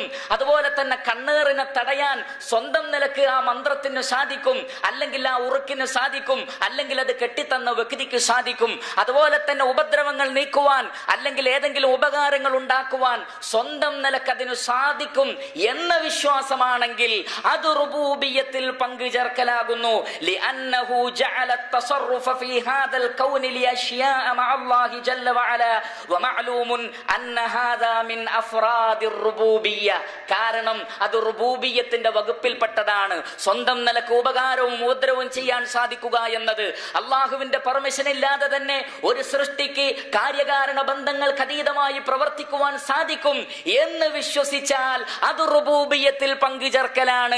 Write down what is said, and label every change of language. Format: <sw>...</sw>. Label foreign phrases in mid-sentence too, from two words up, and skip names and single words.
<ml>അതുപോലെ തന്നെ കണ്ണേറിനെ തടയാൻ സ്വന്തം നിലക്ക് ആ മന്ത്രത്തിന് സാധിക്കും, അല്ലെങ്കിൽ ആ ഉറുക്കിന് സാധിക്കും, അല്ലെങ്കിൽ അത് കെട്ടിത്തന്ന വ്യക്തിക്ക് സാധിക്കും. അതുപോലെ തന്നെ ഉപദ്രവങ്ങൾ നീക്കുവാൻ അല്ലെങ്കിൽ ഏതെങ്കിലും ഉപകാരങ്ങൾ ഉണ്ടാക്കുവാൻ സ്വന്തം നിലക്ക് അതിന് സാധിക്കും എന്ന വിശ്വാസമാണെങ്കിൽ അത് റുബൂബിയ്യത്തിൽ പങ്കുചേർക്കലാകുന്നു.</ml> <ar>لأنه جعل التصرف في هذا الكون لأشياء مع الله جل وعلا ومعلوم أن هذا من أفراد الربوبية.</ar> <ml>കാരണം അത് റുബൂബിയ്യത്തിന്റെ വകുപ്പിൽപ്പെട്ടതാണ്. സ്വന്തം നിലക്ക് ഉപകാരവും ഉപദ്രവവും ചെയ്യാൻ സാധിക്കുക എന്നത് അള്ളാഹുവിന്റെ പെർമിഷൻ ഇല്ലാതെ തന്നെ ഒരു സൃഷ്ടിക്ക് കാര്യകാരണ ബന്ധങ്ങൾക്ക് അതീതമായി പ്രവർത്തിക്കുവാൻ സാധിക്കും എന്ന് വിശ്വസിച്ചാൽ അത് റുബൂബിയ്യത്തിൽ പങ്കുചേർക്കലാണ്.</ml>